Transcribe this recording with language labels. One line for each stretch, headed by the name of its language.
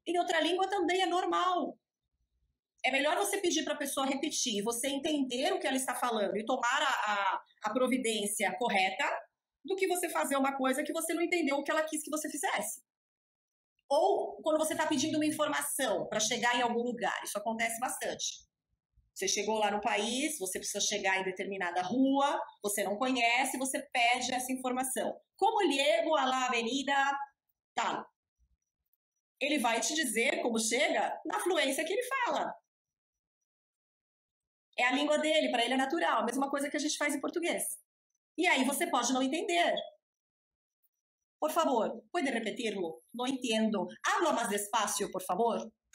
Portuguese: Em outra língua também é normal. É melhor você pedir para a pessoa repetir, você entender o que ela está falando e tomar a providência correta, do que você fazer uma coisa que você não entendeu o que ela quis que você fizesse. Ou quando você está pedindo uma informação para chegar em algum lugar, isso acontece bastante. Você chegou lá no país, você precisa chegar em determinada rua, você não conhece, você pede essa informação.
Spanish: Como llego a la avenida tal?
Portuguese: Ele vai te dizer como chega na fluência que ele fala. É a língua dele, para ele é natural, a mesma coisa que a gente faz em português. E aí você pode não entender.
Spanish: Por favor, pode repetirlo? Não entendo. Habla mais despacio, por favor?